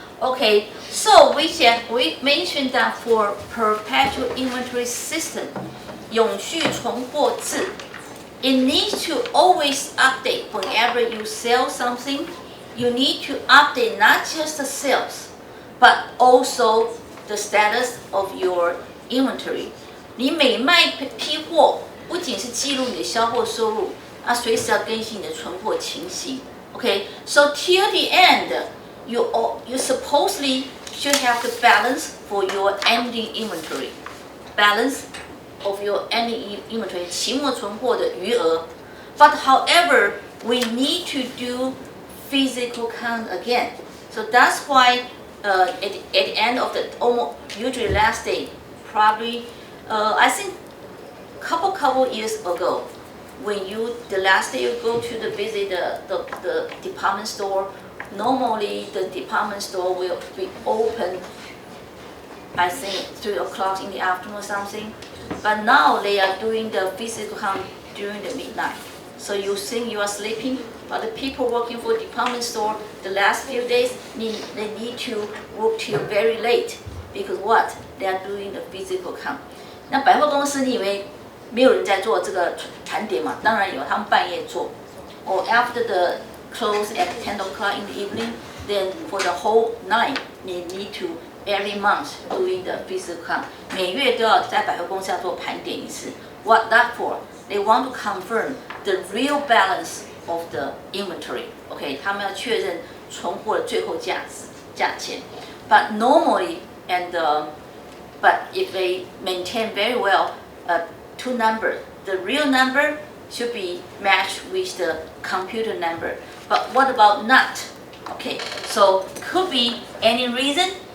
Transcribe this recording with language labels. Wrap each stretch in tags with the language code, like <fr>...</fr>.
<en>Okay, so we mentioned that for perpetual inventory system, 永续存货制, it needs to always update whenever you sell something. You need to update not just the sales, but also the status of your inventory.</en> <zh>你每卖批货，不仅是记录你的销货收入，随时要更新你的存货情形。</zh> <en>Okay, so till the end, you supposedly should have the balance for your ending inventory, balance of your ending inventory,</en> <zh>期末存货的余额。</zh> <en>But however, we need to do physical count again. So that's why at the end of the almost usually last day, probably I think couple years ago, when the last day you go to visit the department store, normally the department store will be open, I think 3 o'clock in the afternoon or something. But now they are doing the physical count during the midnight. So you think you are sleeping, but the people working for department store the last few days, they need to work till very late because what? They are doing the physical count.</en> <zh>那百货公司你以为没有人在做这个盘点嘛？当然有，他们半夜做。</zh> <en>Or after the close at 10 o'clock in the evening, then for the whole night, they need to every month doing the physical count.</en> <zh>每月都要在百货公司要做盘点一次。</zh> <en>What that for? They want to confirm the real balance of the inventory.</en> <zh>Okay, 他们要确认存货的最后价钱。</zh> <en>But normally but if they maintain very well 2 numbers, the real number should be matched with the computer number. But what about not? Okay, so could be any reason.</en>